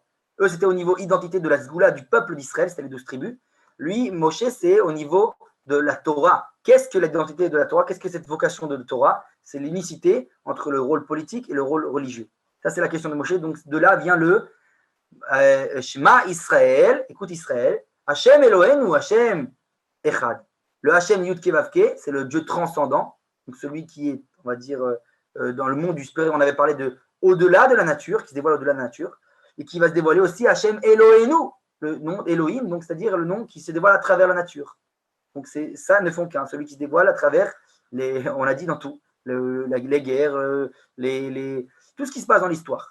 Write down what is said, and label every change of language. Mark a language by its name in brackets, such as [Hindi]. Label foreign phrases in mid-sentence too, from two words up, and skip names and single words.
[French] Eux, c'était au niveau identité de la Sgoula, du peuple d'Israël, c'était les 12 tribus. Lui, Moshe, c'est au niveau de la Torah. Qu'est-ce que l'identité de la Torah? Qu'est-ce que cette vocation de la Torah? C'est l'unicité entre le rôle politique et le rôle religieux. Ça, c'est la question de Moshe. Donc de là vient le [Hebrew] שמע ישראל, [French] écoute Israël, [Hebrew] השם אלוהינו [French] ou [Hebrew] השם אחד. [French] Le Hashem [Hebrew] יוד קי ואו קי, [French] c'est le Dieu transcendant, donc celui qui est, on va dire, dans le monde du spirit, on avait parlé de au-delà de la nature, qui se dévoile au-delà de la nature, et qui va se dévoiler aussi [Hebrew] השם אלוהינו, [French] le nom Elohim, donc c'est-à-dire le nom qui se dévoile à travers la nature. Donc ça ne font qu'un, celui qui se dévoile à travers on l'a dit dans tout, les guerres, tout ce qui se passe dans l'histoire.